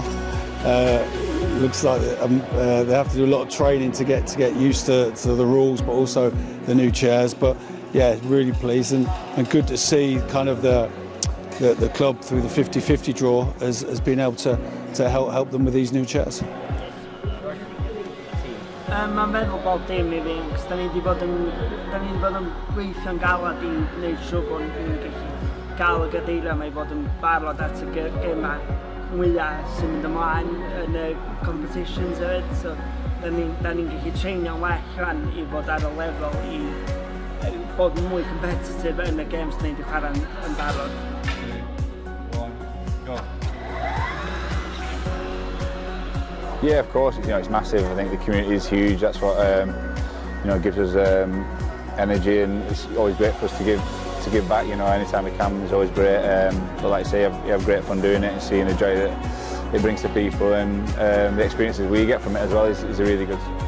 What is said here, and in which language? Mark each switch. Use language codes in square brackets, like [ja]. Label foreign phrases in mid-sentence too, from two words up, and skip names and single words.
[en] Looks like they have to do a lot of training to get used to the rules, but also the new chairs. But yeah, really pleased and good to see kind of the club through the 50-50 draw has been able to help them with these new chairs. [cy] Mae'n feddwl bod dim I fi, cos da ni wedi bod yn gweithio'n galad I wneud siŵr bod ni'n gallu gael y gadeiriau yma I fod yn barod at y gemau mwyaf sy'n mynd ymlaen yn y competitions hefyd, so da ni'n gallu treinio'n well rhan I fod ar y lefel I bod yn mwy competitive yn y games ni wedi chwarae yn barod. [en] 2, 1, go. Yeah, of course, it's massive. I think the community is huge. That's what gives us energy, and it's always great for us to give back. Anytime we can, it's always great. But like I say, you have great fun doing it and seeing the joy that it brings to people, and the experiences we get from it as well is really good.